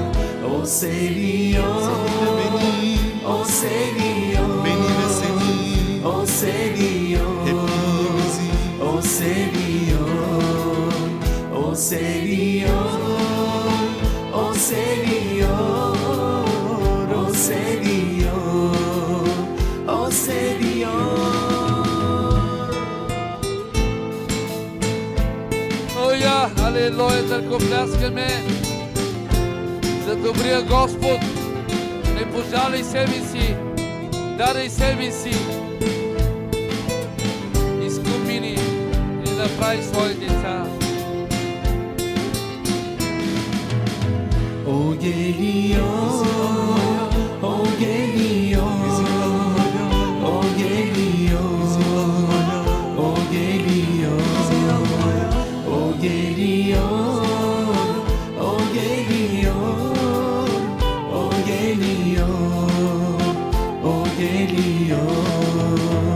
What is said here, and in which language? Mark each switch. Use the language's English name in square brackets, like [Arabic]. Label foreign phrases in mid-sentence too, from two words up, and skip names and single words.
[Turkish] O seviyor beni, o seviyor beni ve seni, o seviyor hepimizi, o seviyor, o seviyor, o seviyor, o seviyor, o seviyor. [Bulgarian] Алелуя, алелуя, търкопляскаме за добрия Господ. Не пожалей себе си, дадай себе си. Изкупи ни и направи свои деца. [Turkish] O geliyor, o geliyor, o geliyor, o geliyor, o geliyor, o geliyor, o geliyor, o geliyor.